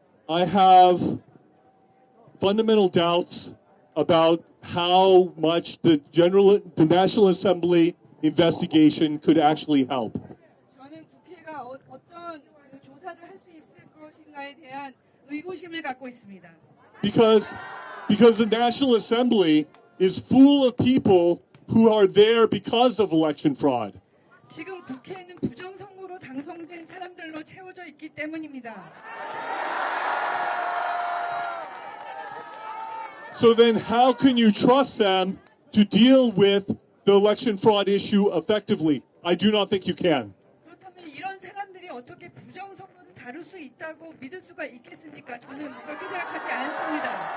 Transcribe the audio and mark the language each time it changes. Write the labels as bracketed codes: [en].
[en] I have fundamental doubts about how much the National Assembly investigation could actually help. [ko] 저는 국회가 어떤 조사를 할 수 있을 것인가에 대한 의구심을 갖고 있습니다. [en] Because the National Assembly is full of people who are there because of election fraud. [ko] 지금 국회는 부정선거로 당선된 사람들로 채워져 있기 때문입니다. [en] So then how can you trust them to deal with the election fraud issue effectively? I do not think you can. [ko] 그렇다면 이런 사람들이 어떻게 부정선거를 다룰 수 있다고 믿을 수가 있겠습니까? 저는 그렇게 생각하지 않습니다.